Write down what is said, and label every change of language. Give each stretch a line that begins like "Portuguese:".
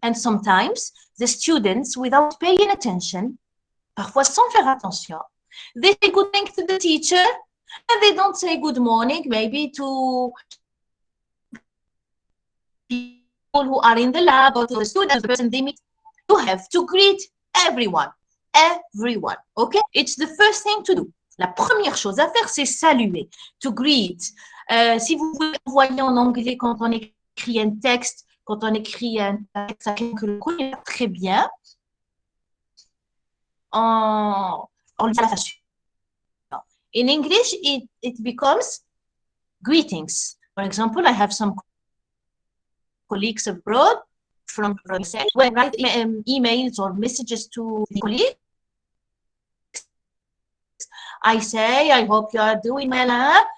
English: And sometimes the students, without paying attention,
French: parfois sans faire attention,
English: they say good morning to the teacher, and they don't say good morning, maybe to people who are in the lab or to the students, the person they meet. You have to greet everyone. Everyone. Okay? It's the first thing to do.
French: La première chose à faire, c'est saluer.
English: To greet.
French: Si vous voyez en anglais quand on écrit un texte, quand on écrit un texte à quelqu'un que le connaît très bien, on le dit à la face.
English: In English, it becomes greetings. For example, I have some colleagues abroad from when I write emails or messages to the colleagues, I say, I hope you are doing well.